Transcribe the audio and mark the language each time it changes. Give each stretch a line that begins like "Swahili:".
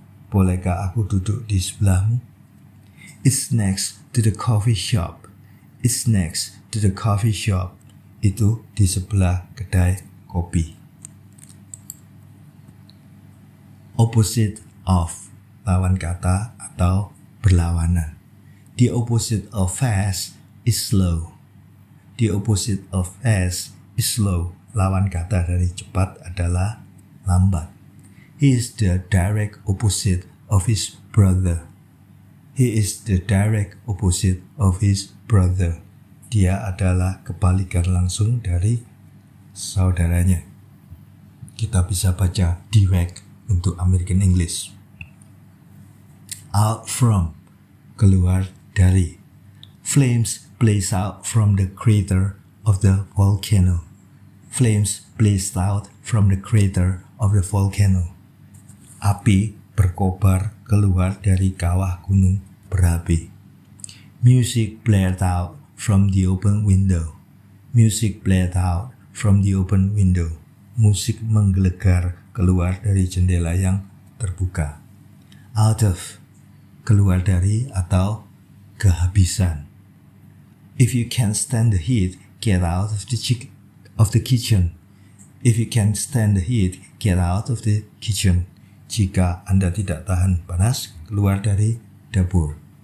Indonesian: Bolehkah aku duduk di sebelahmu?
English: It's next to the coffee shop. It's next to the coffee shop.
Indonesian: Itu di sebelah kedai kopi.
English: Opposite of,
Indonesian: lawan kata atau berlawanan.
English: The opposite of fast is slow. The opposite of fast is slow.
Indonesian: Lawan kata dari cepat adalah lambat.
English: He is the direct opposite of his brother. He is the direct opposite of his brother.
Indonesian: Dia adalah kebalikan langsung dari saudaranya. Kita bisa baca direct untuk American English.
English: Out from,
Indonesian: keluar dari.
English: Flames blaze out from the crater of the volcano. Flames blazed out from the crater of the volcano.
Indonesian: Api berkobar keluar dari kawah gunung berapi.
English: Music blared out from the open window. Music blared out from the open window.
Indonesian: Musik menggelegar keluar dari jendela yang terbuka.
English: Out of,
Indonesian: keluar dari atau kehabisan.
English: If you can't stand the heat, get out of the kitchen. If you can't stand the heat, get out of the kitchen.
Indonesian: Jika Anda tidak tahan panas, keluar dari dapur.